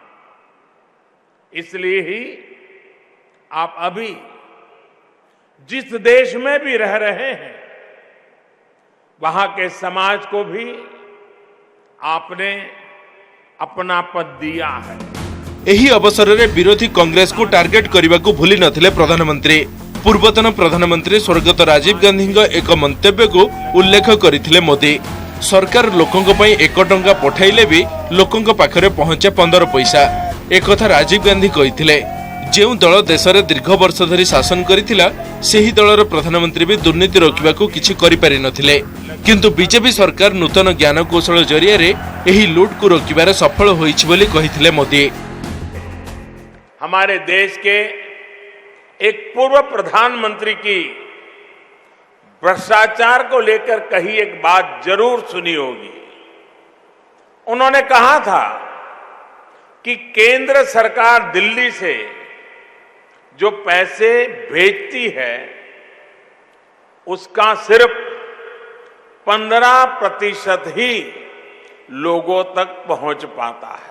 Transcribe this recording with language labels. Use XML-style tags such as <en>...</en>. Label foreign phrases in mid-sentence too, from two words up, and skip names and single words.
<hi>इसलिए ही आप अभी जिस देश में भी रह रहे हैं, वहां के समाज को भी आपने अपनापन दिया है।</hi> <or>ଏହି ଅବସରରେ ବିରୋଧୀ କଂଗ୍ରେସକୁ ଟାର୍ଗେଟ କରିବାକୁ ଭୁଲି ନଥିଲେ ପ୍ରଧାନମନ୍ତ୍ରୀ। ପୂର୍ବତନ ପ୍ରଧାନମନ୍ତ୍ରୀ ସ୍ୱର୍ଗତ ରାଜୀବ ଗାନ୍ଧୀଙ୍କ ଏକ ମନ୍ତବ୍ୟକୁ ଉଲ୍ଲେଖ କରିଥିଲେ ମୋଦି। ସରକାର ଲୋକଙ୍କ ପାଇଁ 1 ଟଙ୍କା ପଠାଇଲେ ବି ଲୋକଙ୍କ ପାଖରେ ପହଞ୍ଚେ 15 ପଇସା। ଏକଥା ରାଜୀବ ଗାନ୍ଧୀ କହିଥିଲେ। ଯେଉଁ ଦଳ ଦେଶରେ ଦୀର୍ଘ ବର୍ଷ ଧରି ଶାସନ କରିଥିଲା ସେହି ଦଳର ପ୍ରଧାନମନ୍ତ୍ରୀ ବି ଦୁର୍ନୀତି ରୋକିବାକୁ କିଛି କରିପାରି ନଥିଲେ, କିନ୍ତୁ ବିଜେପି ସରକାର ନୂତନ ଜ୍ଞାନ କୌଶଳ ଜରିଆରେ ଏହି ଲୁଟକୁ ରୋକିବାରେ ସଫଳ ହୋଇଛି ବୋଲି କହିଥିଲେ ମୋଦି।</or> <hi>हमारे देश के एक पूर्व प्रधानमंत्री की भ्रष्टाचार को लेकर कही एक बात जरूर सुनी होगी। उन्होंने कहा था कि केंद्र सरकार दिल्ली से जो पैसे भेजती है उसका सिर्फ 15% ही लोगों तक पहुंच पाता है।</hi>